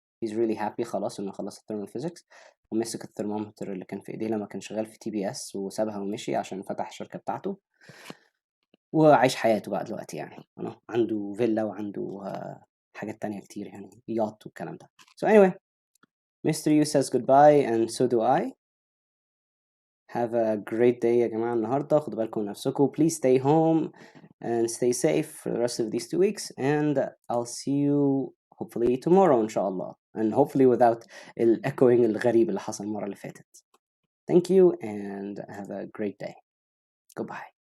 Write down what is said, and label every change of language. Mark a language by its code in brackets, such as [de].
[en] He's really happy [ar] خلاص إنه خلص الترمال فيزيكس، ومسك الثرمومتر اللي كان في إيديه لما كان شغال في TBS وسابها ومشي عشان فتح الشركة بتاعته، وعايش حياته بقى دلوقتي يعني، عنده فيلا وعنده حاجات تانية كتير يعني، ياcht والكلام ده. [en] So anyway, Mr. U says goodbye and so do I. Have a great day [ar] يا جماعة النهاردة، خدوا بالكم من نفسكم. [en] Please stay home and stay safe for the rest of these 2 weeks, and I'll see you hopefully tomorrow [ar] إن شاء الله, [en] and hopefully without the echoing [ar] الغريب اللي حصل المرة اللي فاتت. [en] Thank you and have a great day. Goodbye.